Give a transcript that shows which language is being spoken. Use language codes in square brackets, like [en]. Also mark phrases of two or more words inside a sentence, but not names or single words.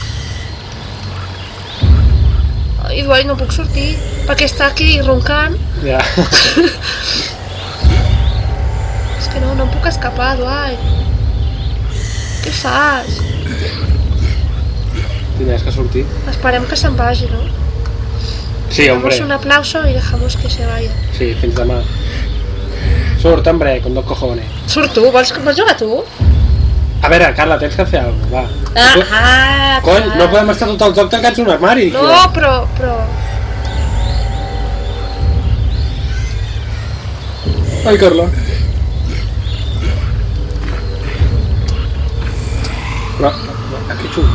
[ca] Ai, Dwight, no puc sortir, perquè està aquí roncant. Ja. És que no em puc escapar, Dwight. Què fas? Tindràs que sortir. Esperem que se'n vagi, no? [es] Sí, hombre. Damos un aplauso y dejamos que se vaya. [ca] Sí, fins demà. Surt, [es] hombre, con dos cojones. [ca] Surt tu, vols jugar tu? A veure, Carla, tens que fer alguna cosa, va. Cony, no podem estar tot el joc tancats en un armari. No, però... Ai, Carla. Però, aquí xup.